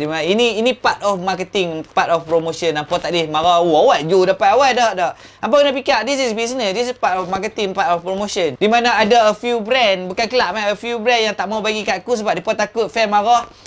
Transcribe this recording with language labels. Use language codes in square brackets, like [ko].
[ms] Ini [en] part of marketing, part of promotion. [ms] Apa tak boleh marah, awak Joe dapat awal dah. Apa kena fikir, [en] this is business, this is part of marketing, part of promotion. [ms] Di mana ada [en] a few brand, [ms] bukan kelab, a few brand yang tak mau bagi kat aku sebab mereka takut fan marah.